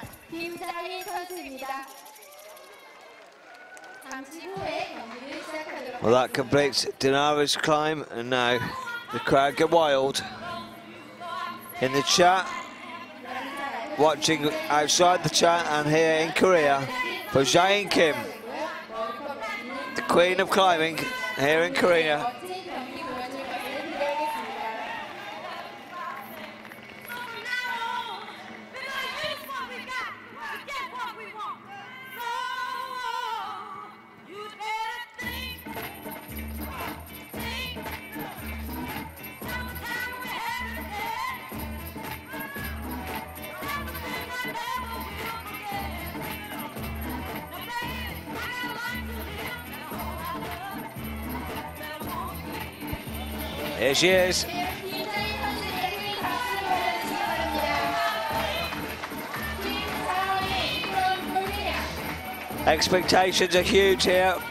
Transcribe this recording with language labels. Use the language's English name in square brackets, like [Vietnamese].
[Korean] 김자희 선수입니다. 잠시 후에 경기를 시작하도록 [English] Well, that completes Dinara's climb, and now the crowd get wild. In the chat, watching outside the chat and here in Korea for Jae Kim, the queen of climbing here in Korea. [Korean] 멋진 경기 보여줄 것을 기대하겠습니다. [English] Here she is. [Korean] 김자희 선수에게 박수 보내주시기 바랍니다. [English] 김자희 from Korea. Expectations are huge here.